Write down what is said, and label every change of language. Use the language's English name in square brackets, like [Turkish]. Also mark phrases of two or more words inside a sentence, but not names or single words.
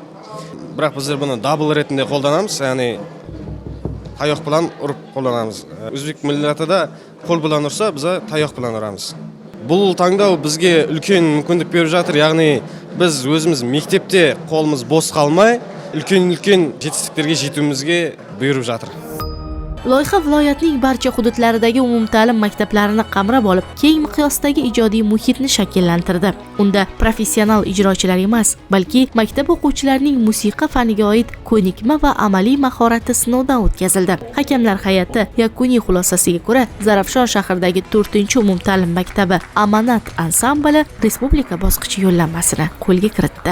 [Kazakh] Бірақ біздер бұны дабыл ретінде қолданамыз, яғни таяқ білән ұрып қолданамыз. Өзбек милләтіде қол білән ұрса, біз таяқ білән ұрамыз. Бұл таңдау бізге үлкен мүмкіндік беріп жатыр, яғни біз өзіміз мектепте қолымыз бос қалмай, үлкен жетістіктерге жетуімізге бұйырып жатыр. [Uzbek] Loyiha viloyatning barcha hududlaridagi umumta'lim maktablarini qamrab olib, keng miqyosdagi ijodiy muhitni shakllantirdi. Unda professional ijrochilar emas, balki maktab o'quvchilarining musiqa faniga oid ko'nikma va amaliy mahorati sinovdan o'tkazildi. Hakamlar hay'ati yakuniy xulosasiga ko'ra, Zarafshon shahridagi 4-umumta'lim maktabi Amanat ansambli respublika bosqichi yo'llanmasini qo'lga kiritdi.